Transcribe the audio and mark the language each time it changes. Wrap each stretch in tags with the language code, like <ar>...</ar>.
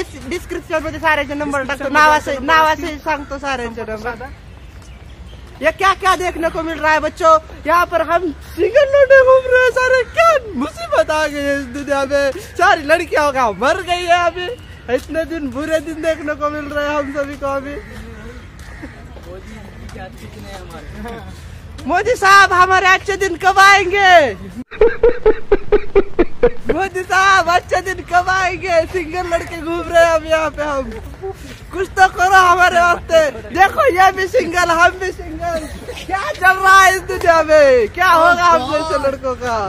<mr>Description मध्ये साऱ्याचे number टाकतो. नावासे सांगतो साऱ्यांचे नंबर.</mr> <hi>ये क्या क्या देखने को मिल रहा है बच्चों. यहाँ पर हम सिंगल लौंडे घूम रहे हैं सारे. क्या मुसीबत आ गई है इस दुनिया में. सारी लड़कियां होगा मर गई है अभी. इतने दिन बुरे दिन देखने को मिल रहे हैं हम सभी को अभी. मोदी साहब हमारे अच्छे दिन कब आएंगे. मोदी साहब अच्छे दिन कब आएंगे. सिंगल लड़के घूम रहे हैं अब यहाँ पे. हम कुछ तो करो हमारे वास्ते. देखो ये भी सिंगल हम भी सिंगल. क्या चल रहा है इस दुनिया में. क्या होगा हम जैसे लड़कों का.</hi>